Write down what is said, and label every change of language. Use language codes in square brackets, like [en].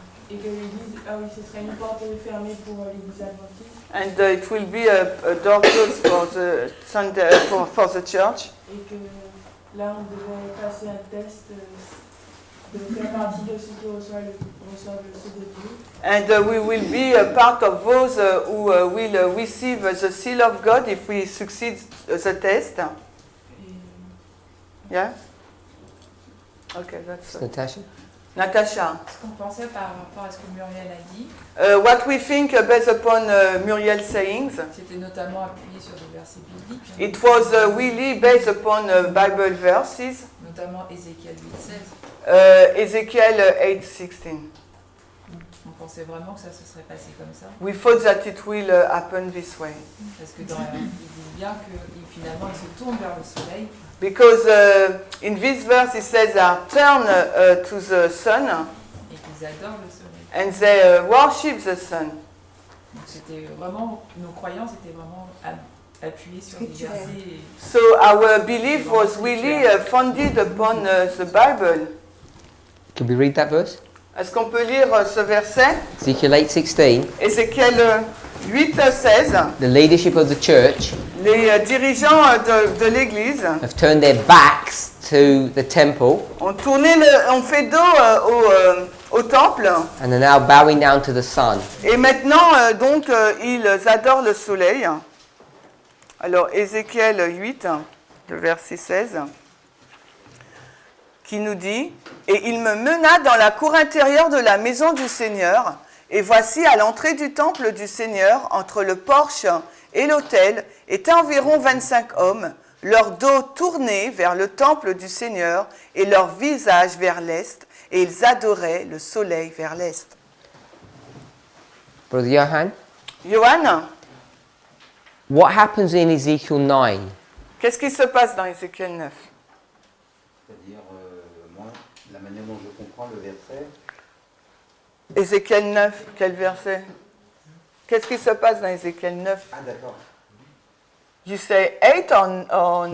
[fr] Et que l'église, ah oui, ce serait une porte fermée pour l'église adventiste. [en] And it will be a door closed for the Sunday, for the church. [fr] Et que là, on devait passer un test de faire partie de ceux qui reçoivent le sceau de Dieu. [en] And we will be a part of those who will receive the seal of God if we succeed the test. Yeah? Okay, that's Natasha? [fr] Natasha. Ce qu'on pensait par rapport à ce que Muriel a dit, [en] What we think based upon Muriel's sayings, [fr] c'était notamment appuyé sur des versets bibliques, [en] it was really based upon Bible verses, [fr] notamment Ézéchiel 8:16. [en] Ezekiel 8:16. [fr] On pensait vraiment que ça se serait passé comme ça, [en] We thought that it will happen this way. [fr] parce que dans ils disent bien que finalement ils se tournent vers le soleil, [en] Because in this verse it says, turn to the sun [fr] et qu'ils adorent le soleil. [en] and they worship the sun. [fr] Donc c'était vraiment, nos croyances étaient vraiment appuyées sur des versets. [en] So our belief was really founded upon the Bible. Can we read that verse? [fr] Est-ce qu'on peut lire ce verset? [en] Ezekiel 8:16. [fr] Ézéchiel 8:16. [en] The leadership of the church [fr] Les dirigeants de l'Église [en] have turned their backs to the temple [fr] ont fait dos au temple [en] and are now bowing down to the sun. [fr] et maintenant donc ils adorent le soleil. Alors Ézéchiel 8, le verset 16, qui nous dit « Et il me mena dans la cour intérieure de la maison du Seigneur, et voici à l'entrée du temple du Seigneur, entre le porche et l'autel, étaient environ 25 hommes, leur dos tourné vers le temple du Seigneur et leur visage vers l'est, et ils adoraient le soleil vers l'est. » [en] Brother Johan, [fr] Johan, [en] what happens in Ezekiel 9? [fr] qu'est-ce qui se passe dans Ézéchiel 9? C'est-à-dire, moi, la manière dont je comprends le verset, Ézéchiel 9, quel verset? Qu'est-ce qui se passe dans Ézéchiel 9? ah d'accord, [en] You say 8 or 9?